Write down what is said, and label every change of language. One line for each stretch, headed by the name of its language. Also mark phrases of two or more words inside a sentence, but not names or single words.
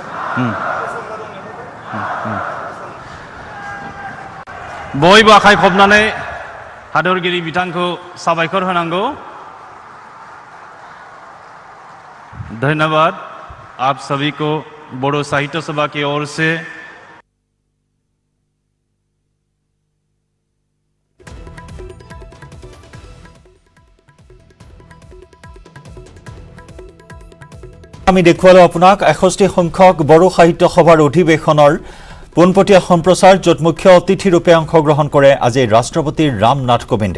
Bodo: बयबो आखाइ खबनानै हादरगिरि बिथांखौ साबायखर होनांगौ।
Hindi: धन्यवाद। आप सभी को बोडो साहित्य सभा की ओर से
Assamese: আমি দেখুৱালো আপোনাক 61 সংখ্যক বড়ো সাহিত্য সভাৰ অধিৱেশনৰ পোনপটীয়া সম্প্ৰচাৰ, য'ত মুখ্য অতিথিৰূপে অংশগ্ৰহণ কৰে আজি ৰাষ্ট্ৰপতি ৰামনাথ কোবিন্দে।